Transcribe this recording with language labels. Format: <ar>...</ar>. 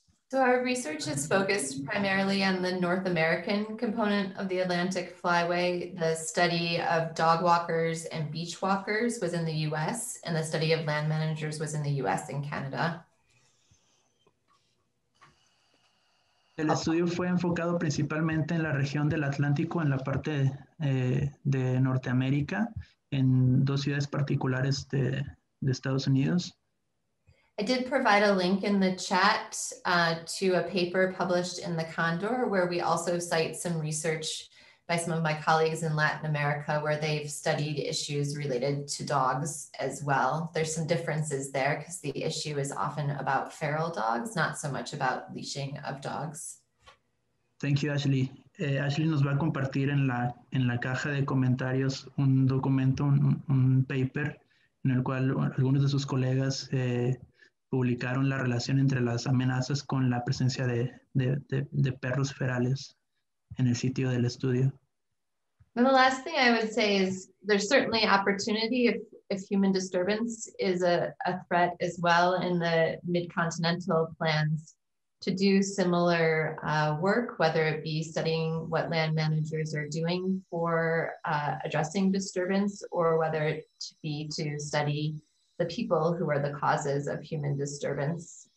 <en>So our research is focused primarily on the North American component of the Atlantic Flyway. The study of dog walkers and beach walkers was in the US, and the study of land managers was in the US and Canada.</en> <es>El estudio fue enfocado principalmente en la región del Atlántico, en la parte de Norteamérica, en dos ciudades particulares de Estados Unidos.</es> <en>I did provide a link in the chat to a paper published in the Condor, where we also cite some research by some of my colleagues in Latin America, where they've studied issues related to dogs as well. There's some differences there because the issue is often about feral dogs, not so much about leashing of dogs. Thank you, Ashley.</en> <es>Ashley nos va a compartir en la caja de comentarios un documento, un paper, en el cual algunos de sus colegas publicaron la relación entre las amenazas con la presencia de perros ferales en el sitio del estudio.</es> <en>And the last thing I would say is there's certainly opportunity if human disturbance is a threat as well in the Midcontinental plans to do similar work, whether it be studying what land managers are doing for addressing disturbance, or whether it be to study the people who are the causes of human disturbance.</en>